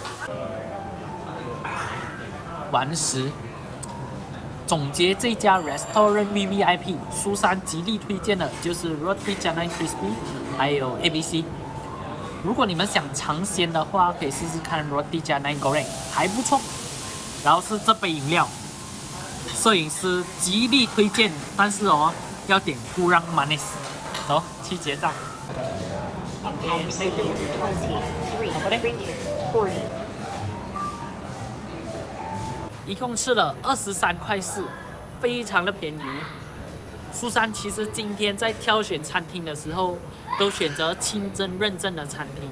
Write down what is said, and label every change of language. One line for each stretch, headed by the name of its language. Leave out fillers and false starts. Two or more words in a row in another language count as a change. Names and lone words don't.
Chinese: 完食。总结这家 Restaurant VVIP， 苏珊极力推荐的就是
Malay: Roti Canai Crispy，
Chinese: 还有 ABC。如果你们想尝鲜的话，可以试试看
Malay: Roti Canai Goreng，
Chinese: 还不错。然后是这杯饮料，摄影师极力推荐，但是要点
Malay: kurang manis。
Chinese: 走，去结账。一共吃了23.4块，非常的便宜。苏珊其实今天在挑选餐厅的时候，都选择清真认证的餐厅。